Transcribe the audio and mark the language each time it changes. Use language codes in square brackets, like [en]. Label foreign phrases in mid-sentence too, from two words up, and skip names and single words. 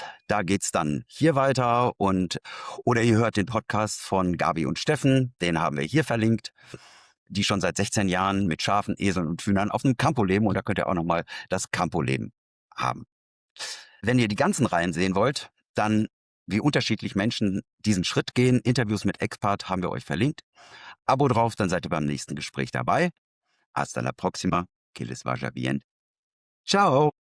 [de] Da geht's dann hier weiter oder ihr hört den Podcast von Gabi und Steffen, den haben wir hier verlinkt, die schon seit 16 Jahren mit Schafen, Eseln und Hühnern auf einem Campo leben und da könnt ihr auch nochmal das Campo-Leben haben. Wenn ihr die ganzen Reihen sehen wollt, dann wie unterschiedlich Menschen diesen Schritt gehen, Interviews mit Expert haben wir euch verlinkt. Abo drauf, dann seid ihr beim nächsten Gespräch dabei. [es] Hasta la próxima, que les vaya bien. Ciao.